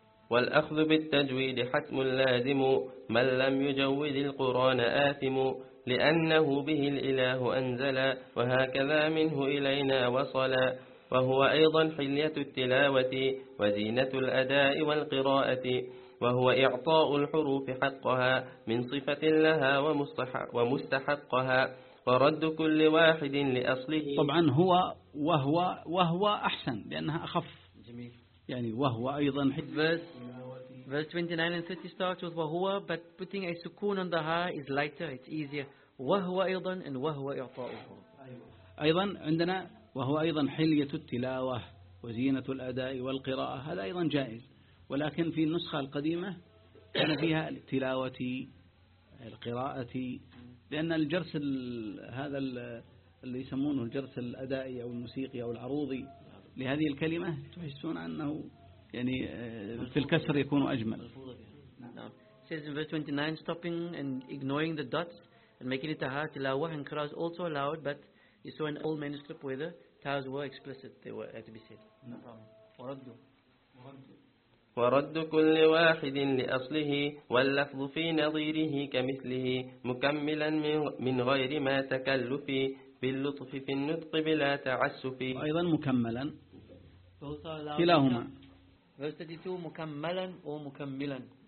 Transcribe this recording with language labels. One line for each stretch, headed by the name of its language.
Arabic: والأخذ بالتجويد حتم لازم من لم يجود القرآن آثم لأنه به الإله أنزل وهكذا منه إلينا وصل وهو أيضا حلية التلاوة وزينة الأداء والقراءة وهو إعطاء الحروف حقها من صفة لها ومستحقها ورد كل واحد لأصله. طبعا هو وهو وهو أحسن لأنها أخف. جميل. يعني وهو أيضا حد.
English: Verse 29 and 30 starts with
Arabic: وهو
English: but putting a سكون on the ها is lighter, it's easier.
Arabic: وهو أيضا and وهو إعطاء الحروف. أيضا عندنا وهو أيضا حلية التلاوة وزينة الأداء والقراءة هذا أيضا جائز. ولكن في النسخة القديمة كان فيها التلاوة القراءة لأن الجرس هذا اللي يسمونه الجرس الأدائي أو الموسيقي أو العروضي لهذه الكلمة تحسون أنه يعني في الكسر يكون أجمل.
English: Says in verse 29, stopping and ignoring the dots and making it a تلاوة and قراءة also allowed, but you saw an old manuscript where the tahs were explicit, they were had to be said.
Arabic: ورد كل واحد لأصله واللفظ في نظيره كمثله مكملا من غير ما تكلف باللطف في النطق بلا تعسف أيضا مكملا كلاهما مكملا أو مكملا